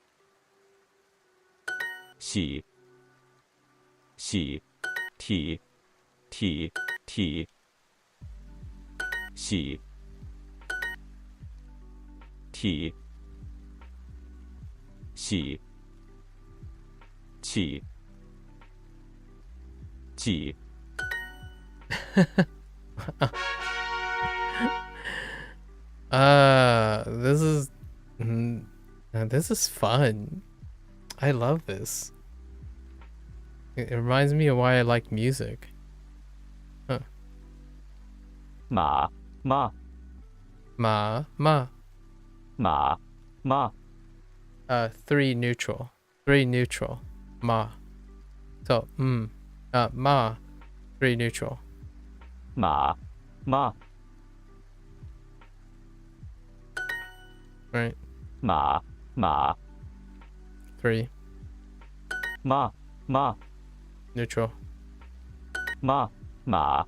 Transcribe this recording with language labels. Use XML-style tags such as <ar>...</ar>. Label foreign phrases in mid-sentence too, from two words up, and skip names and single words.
<en>系系 T T T 系 T 系气季 this is fun. I love this. It reminds me of why I like music. Huh.</en> <zh>马马</zh> <en>Ma.</en> <zh>马马</zh> <en>3 neutral. 3 neutral. Ma. So, ma. 3 neutral.</en> <zh>马马</zh> <en>Right.</en> <zh>马马</zh> <en>3.</en> <zh>马马</zh> <en>Neutral.</en> <zh>马马</zh>